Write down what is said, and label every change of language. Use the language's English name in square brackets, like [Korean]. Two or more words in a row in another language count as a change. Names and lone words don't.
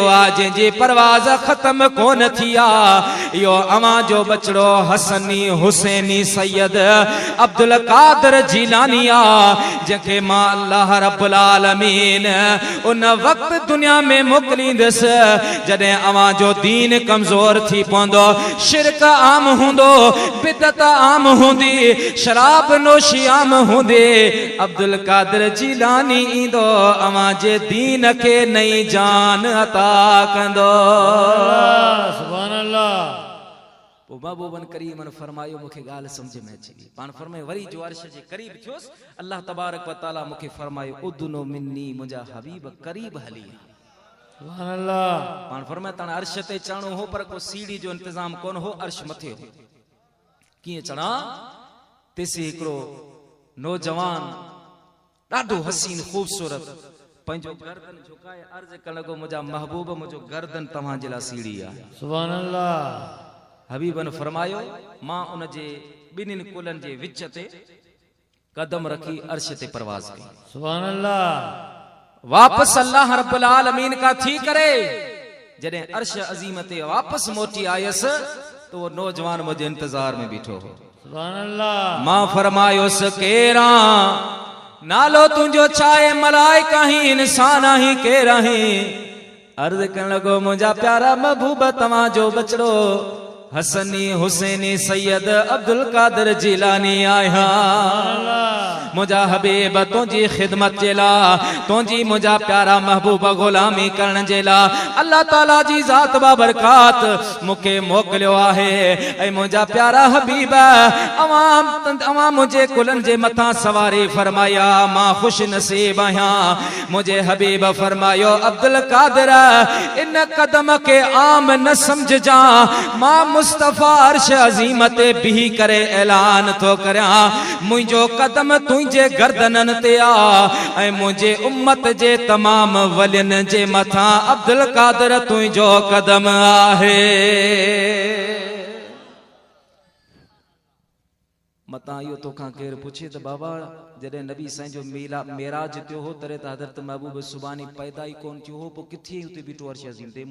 [Sindhi] आ जिनजी परवाज़ ख़त्म कोन थी आ इहो अवां जो बचड़ो हसनी हुसैनी सैयद अब्दुल कादिर जीलानी आ जंहिंखे मां [Arabic] الله رب العالمين [Sindhi] उन वक्त दुनिया में मोकलींदस जडे अवां जो दीन कमजोर थी पवंदो शिरक आम हुंदो बिदत आम हुंदी शराब नोशी आम हुंदी अब्दुल कादिर जीलानी इंदो अवां जे दीन के नई जान अता कंदो। [Arabic] سبحان الله. [Sindhi] महबूबन करीमन फरमायो मुखे गाल समझ में अची पान फरमायो वरी जो अर्श जे करीब थियोस [Arabic] الله تبارك و تعالى [Sindhi] मुखे फरमायो उदनो मिन्नी मुजा हबीब करीब हली। [Arabic] سبحان الله. [Sindhi] पान फरमायो तण अर्श ते चढ़ो हो पर को सीढ़ी जो इंतजाम कोन हो अर्श मथे हो किए चढ़ा तेसी हिकड़ो नौजवान ॾाढो हसीन खूबसूरत पंहिंजो गर्दन झुकाए अर्ज करण लॻो मुंहिंजा महबूब मुंहिंजो गर्दन तव्हां जे लाइ सीढ़ी आहे। [Arabic] سبحان الله. [Sindhi] हबीबन फरमायो मां उन जे ॿिन्हिनि कुलनि जे विच ते कदम रखी अर्श ते परवाज़ कई। [Arabic] سبحان الله. [Sindhi] वापस [Arabic] الله رب العالمين [Sindhi] का थी करे जॾहिं अर्श अज़ीम ते वापस मोटी आयस तो वो नौजवान मुझे इंतजार में बीठो हो। [Arabic] سبحان الله. [Sindhi] मां फरमायोस केरा नालो तुंहिंजो छाए मलाइका ही इंसान ही केरा ही अर्ज करण लॻो मुंहिंजा प्यारा महबूब तव्हां जो बचड़ो हसनी हुसैनी सैयद अब्दुल कादिर जीलानी आया मुझा हबीब तुझी खिदमत जेला तुझी मुझा प्यारा महबूब गुलामी करण जेला अल्लाह ताला जी जात बा बरकात मुखे मोकलियो आहे ऐ मुझा प्यारा हबीब अवां मुझे कुलन जे मथा सवारी फरमाया मां खुश नसीब आया मुझे हबीब फरमायो अब्दुल कादिर इन कदम के आम न समझ जा मां मुस्तफा अर्श अज़ीम ते बिही करे ऐलान तो करया मुंहिंजो कदम तुंहिंजे गर्दनन ते आ ऐं मुंहिंजे उम्मत जे तमाम वलियन जे मथां अब्दुल कादिर तुंहिंजो कदम आहे। मता इहो तोखां केरु पुछे त बाबा जॾहिं नबी साईं जो मेराज थियो हो तॾहिं त हज़रत महबूब सुभानी पैदा ई कोन थियो हो, पोइ किथे हुते बीठो अर्श अज़ीम ते?